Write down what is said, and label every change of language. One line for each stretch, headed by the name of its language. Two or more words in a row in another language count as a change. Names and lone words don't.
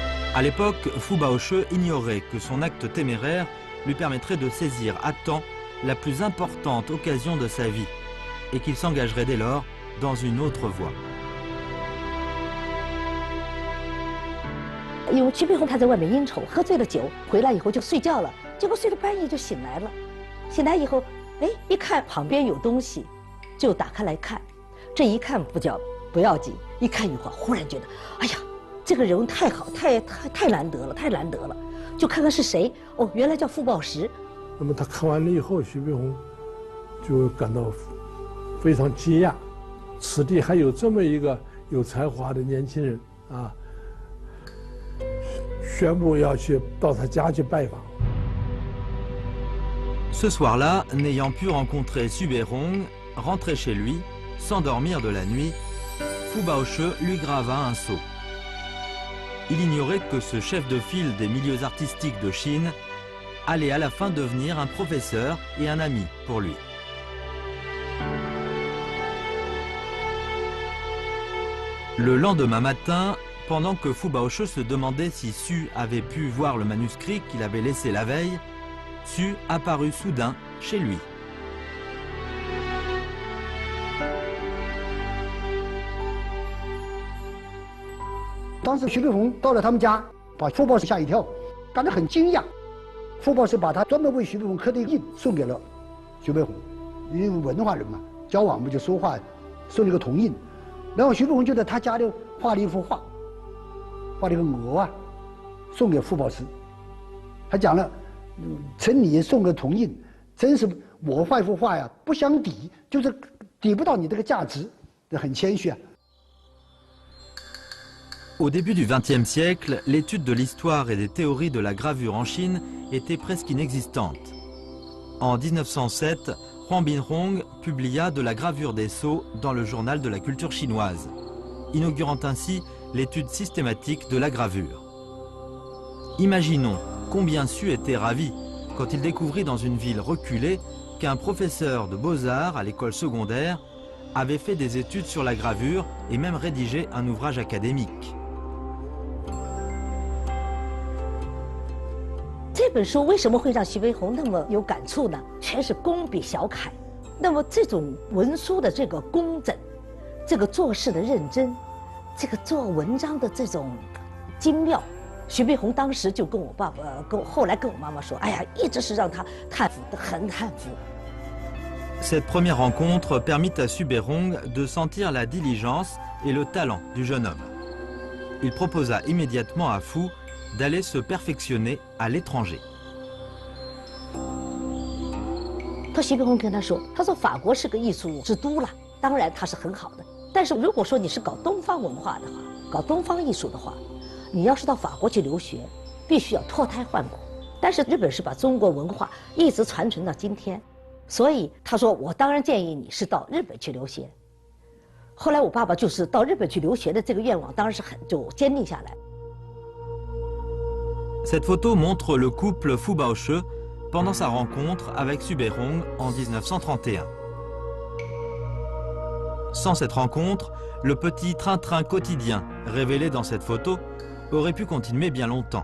French: À l'époque, Fu Baoche ignorait que son acte téméraire lui permettrait de saisir à temps la plus importante occasion de sa vie et qu'il s'engagerait dès lors dans une autre voie.
Chinese: 因为徐悲鸿他在外面应酬，喝醉了酒，回来以后就睡觉了，结果睡到半夜就醒来了。醒来以后，哎，一看旁边有东西，就打开来看。这一看不要紧，一看以后忽然觉得，哎呀，这个人物太好，太难得了，太难得了。就看看是谁，哦，原来叫傅抱石。那么他看完了以后，徐悲鸿就感到非常惊讶，此地还有这么一个有才华的年轻人啊！宣布要去到他家去拜访。
French: Ce soir-là, n'ayant pu rencontrer Xu Beihong, rentré chez lui, sans dormir de la nuit, Fu Baoche lui grava un sceau. Il ignorait que ce chef de file des milieux artistiques de Chine allait à la fin devenir un professeur et un ami pour lui. Le lendemain matin, pendant que Fu Baoche se demandait si Xu avait pu voir le manuscrit qu'il avait laissé la veille, Xu apparut soudain chez lui.
Chinese: 当时徐悲鸿到了他们家，把傅抱石吓一跳，感到很惊讶。傅抱石把他专门为徐悲鸿刻的印送给了徐悲鸿，因为文化人嘛，交往不就说话，送了个铜印。然后徐悲鸿就在他家里画了一幅画，画了一个鹅啊，送给傅抱石。还讲了，陈你送个铜印，真是我画一幅画呀，不相抵，就是抵不到你这个价值，很谦虚啊。
French: Au début du XXe siècle, l'étude de l'histoire et des théories de la gravure en Chine était presque inexistante. En 1907, Huang Binhong publia de la gravure des sceaux dans le journal de la culture chinoise, inaugurant ainsi l'étude systématique de la gravure. Imaginons combien Xu était ravi quand il découvrit dans une ville reculée qu'un professeur de beaux-arts à l'école secondaire avait fait des études sur la gravure et même rédigé un ouvrage académique.
Chinese: 这本书为什么会让徐悲鸿那么有感触呢？全是工笔小楷，那么这种文书的这个工整，这个做事的认真，这个做文章的这种精妙，徐悲鸿当时就跟我爸爸，后来跟我妈妈说，哎呀，一直是让他叹服，很叹服。
French: Cette première rencontre permit à Xu Beihong de sentir la diligence et le talent du jeune homme. Il proposa immédiatement à Fu d'aller se perfectionner à l'étranger.
Chinese: 徐悲鸿跟他说：“法国是个艺术之都了，当然它是很好的。但是如果说你是搞东方文化的话，搞东方艺术的话，你要是到法国去留学，必须要脱胎换骨。但是日本是把中国文化一直传承到今天，所以他说我当然建议你是到日本去留学。后来我爸爸就是到日本去留学的这个愿望，当然是就坚定下来。”
French: Cette photo montre le couple Fu Baoche pendant sa rencontre avec Xu Beihong en 1931. Sans cette rencontre, le petit train-train quotidien révélé dans cette photo aurait pu continuer bien longtemps.